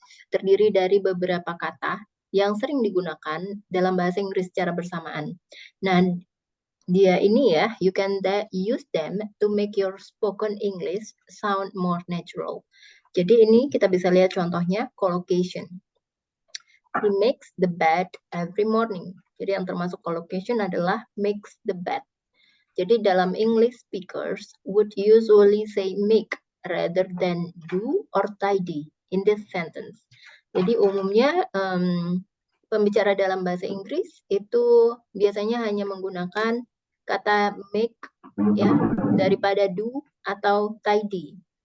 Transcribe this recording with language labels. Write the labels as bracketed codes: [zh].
[id] Terdiri dari beberapa kata yang sering digunakan dalam bahasa Inggris secara bersamaan. Nah, dia ini ya, [en] you can use them to make your spoken English sound more natural. [id] Jadi ini kita bisa lihat contohnya collocation. [en] He makes the bed every morning. [id] Jadi yang termasuk collocation adalah makes the bed. Jadi dalam [en] English speakers would usually say make rather than do or tidy in this sentence. [id] Jadi umumnya pembicara dalam bahasa Inggris itu biasanya hanya menggunakan kata make ya daripada do atau tidy.